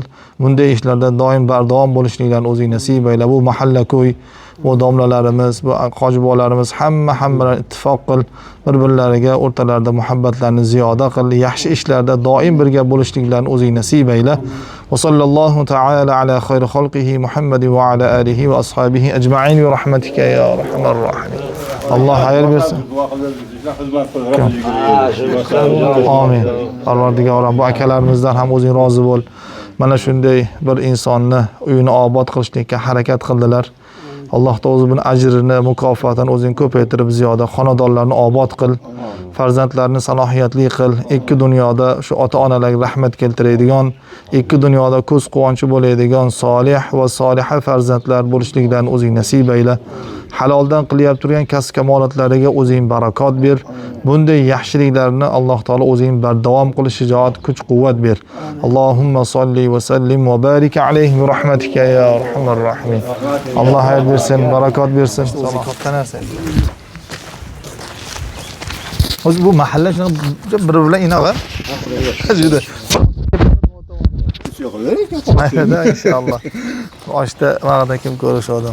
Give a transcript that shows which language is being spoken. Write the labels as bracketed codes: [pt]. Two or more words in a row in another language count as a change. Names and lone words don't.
[uz] Bunday ishlarda doim bardavom bo'lishliklarni o'zing nasib ayla. Bu mahalla ko'y, bu domlalarimiz, bu qojibolarimiz hammalar ittifoq qil, bir-birlariga o'rtalarida muhabbatlarni ziyoda qil, yaxshi ishlarda doim birga bo'lishliklarni o'zing nasib ayla. [ar] وصلى الله تعالى على خير خلقه محمد وعلى آله وأصحابه أجمعين برحمتك يا أرحم الراحمين. [uz] Alloh xayr bersin. Amin. Parvardigorim, bu akalarimizdan ham o'zing rozi bo'l. Mana shunday bir insonni uyini obod qilishlikka harakat qildilar. Alloh taolo o'zi buni ajrini, mukofotini o'zing ko'paytirib ziyoda xonadonlarni obod qil, farzandlarni salohiyatli qil, ikki dunyoda shu ota-onalarga rahmat keltiradigan, ikki dunyoda ko'z quvonchi bo'ladigan solih va soliha farzandlar bo'lishliklarini o'zing nasib ayla. Haloldan qilyap turgan kasb kamolatlariga o'zing barakot ber. Bunday yaxshiliklarni Alloh taolo o'zing bardavom qilish shijoat, kuch-quvvat ber. [ar] اللهم صل وسلم وبارك عليه برحمتك يا أرحم الراحمين. [uz] Alloh xayr bersin, barakot bersin. Katta narsa. O'zi bu mahalla bir bilan inoq-a? Juda. Mayda inshaalloh. Oshda vaqtda kim ko'rishadi.